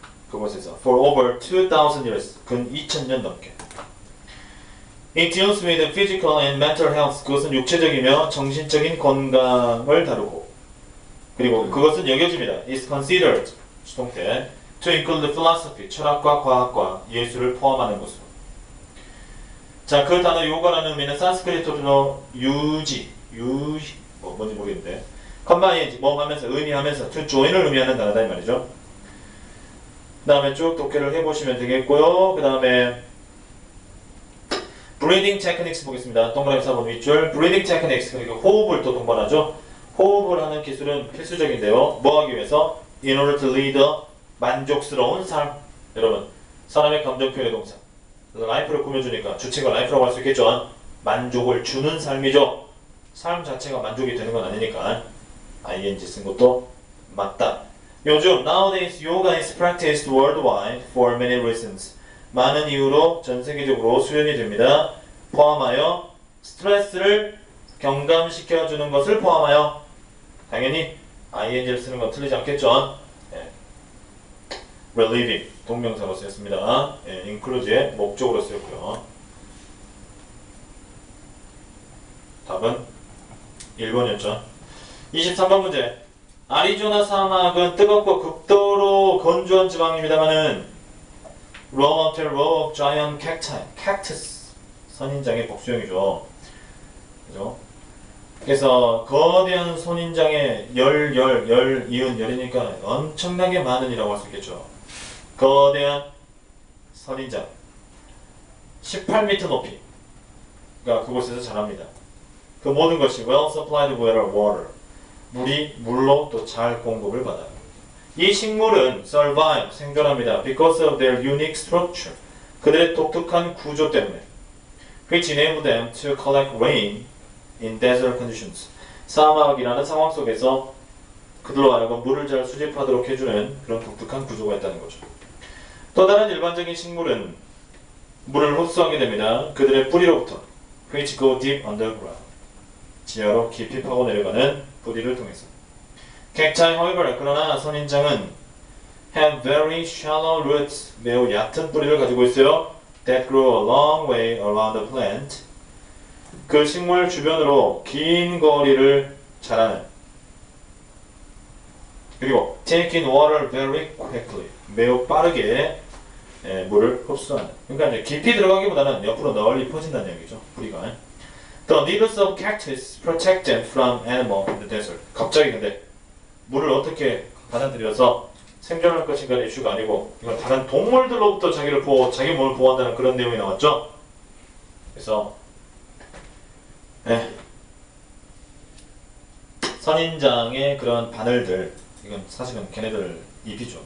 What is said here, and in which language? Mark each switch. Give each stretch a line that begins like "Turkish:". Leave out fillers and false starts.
Korean: 그곳에서
English: for over 2,000 years.
Korean: 근 2,000년 넘게.
English: It deals with physical and mental health.
Korean: 그것은 육체적이며 정신적인 건강을 다루고, 그리고 그것은 여겨집니다.
English: is considered. 수동태. to include philosophy.
Korean: 철학과 과학과 예술을 포함하는 것으로. 자, 그 단어 요가라는 의미는 산스크리트어로 뭔지 모르겠는데, combine, 뭐 하면서, 의미하면서, to join을 의미하는 단어다 이 말이죠. 그 다음에 쭉 독해를 해보시면 되겠고요. 그 다음에 breathing techniques 보겠습니다. 동그라미 4번 윗줄. breathing techniques, 그러니까 호흡을 또 동반하죠. 호흡을 하는 기술은 필수적인데요. 뭐 하기 위해서?
English: in order to lead a
Korean: 만족스러운 삶. 여러분, 사람의 감정 표현의 동사. 라이프를 꾸며주니까 주체가 라이프라고 할 수 있겠죠. 만족을 주는 삶이죠. 삶 자체가 만족이 되는 건 아니니까 ing 쓴 것도 맞다. 요즘
English: nowadays yoga is practiced worldwide for many reasons.
Korean: 많은 이유로 전 세계적으로 수련이 됩니다. 포함하여 스트레스를 경감시켜주는 것을 포함하여, 당연히 ing를 쓰는 건 틀리지 않겠죠. relieving 동명사로 쓰였습니다. include의 목적으로 쓰였고요. 답은 1번이었죠. 23번 문제. 아리조나 사막은 뜨겁고 극도로 건조한 지방입니다만은
English: row after row of giant cactus
Korean: 선인장의 복수형이죠. 그죠? 그래서 거대한 선인장의 이은 열이니까 엄청나게 많은 이라고 할 수 있겠죠. 거대한 선인장 18m 높이가 그곳에서 자랍니다. 그 모든 것이
English: well supplied with water,
Korean: 물로 또 잘 공급을 받아요. 이 식물은 survive, 생존합니다.
English: because of their unique structure,
Korean: 그들의 독특한 구조 때문에.
English: which enable them to collect rain in desert conditions,
Korean: 사막이라는 상황 속에서 그들로 하여금 물을 잘 수집하도록 해주는 그런 독특한 구조가 있다는 거죠. 또 다른 일반적인 식물은 물을 흡수하게 됩니다. 그들의 뿌리로부터
English: which go deep underground,
Korean: 지하로 깊이 파고 내려가는 뿌리를 통해서.
English: cacti, however,
Korean: 그러나 선인장은
English: have very shallow roots,
Korean: 매우 얕은 뿌리를 가지고 있어요.
English: that grow a long way around the plant,
Korean: 그 식물 주변으로 긴 거리를 자라는. 그리고
English: take in water very quickly,
Korean: 매우 빠르게 물을 흡수하는. 그러니까 이제 깊이 들어가기보다는 옆으로 널리 퍼진다는 얘기죠. 뿌리가.
English: The needles of cactus protect them from animal in the desert.
Korean: 갑자기 근데 물을 어떻게 받아들여서 생존할 것인가는 이슈가 아니고, 이건 다른 동물들로부터 자기 몸을 보호한다는 그런 내용이 나왔죠. 그래서 선인장의 그런 바늘들, 이건 사실은 걔네들 잎이죠.